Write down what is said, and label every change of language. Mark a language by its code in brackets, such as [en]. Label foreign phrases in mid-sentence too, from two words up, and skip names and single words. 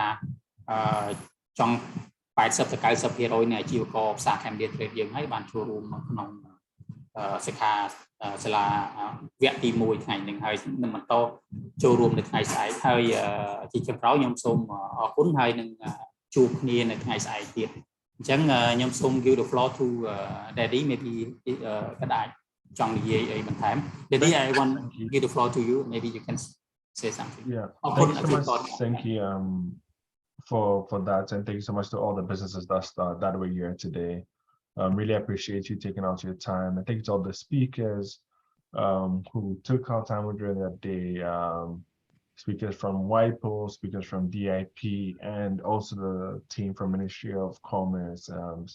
[km] ថាចង់80 ទៅ 90% នៃអាជីវករផ្សារ Cambodian Trade យើងហើយបានចូលរួមក្នុងសិក្ខាសាលាវគ្គទី1ថ្ងៃនេះហើយនឹងបន្តចូលរួមនៅថ្ងៃស្អែកហើយជាចុងក្រោយខ្ញុំសូមអរគុណហើយនឹងជួបគ្នានៅថ្ងៃស្អែកទៀតអញ្ចឹងខ្ញុំសូម [en] give the floor to Daddy maybe [km] ក៏អាចចង់និយាយអីបន្ថែម [en] Daddy I want to give the floor to you maybe you can say something thank you for that and thank you so much to all the businesses that were here today. Really appreciate you taking out your time. I think to all the speakers who took out time during that day, speakers from WIPO, speakers from DIP, and also the team from Ministry of Commerce, Mr.